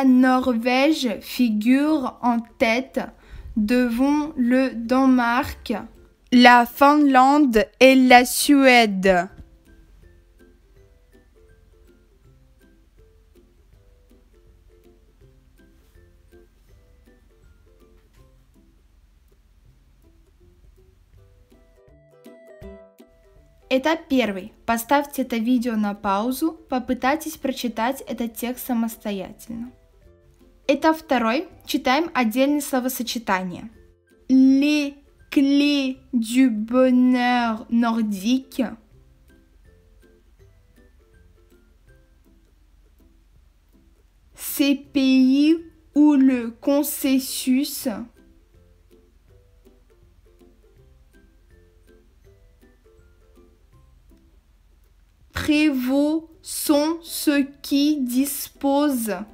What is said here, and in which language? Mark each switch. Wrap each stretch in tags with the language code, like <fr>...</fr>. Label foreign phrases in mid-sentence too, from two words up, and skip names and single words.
<fr>Norvège figure en tête devant le Danemark, la Finlande et la Suède.</fr> <ru>Этап первый. Поставьте это видео на паузу, попытайтесь прочитать этот текст самостоятельно. Этап второй. Читаем отдельные словосочетания.</ru> <fr>Les clés du bonheur nordique. Ces pays où le consensus prévaut sont ceux qui disposent</fr>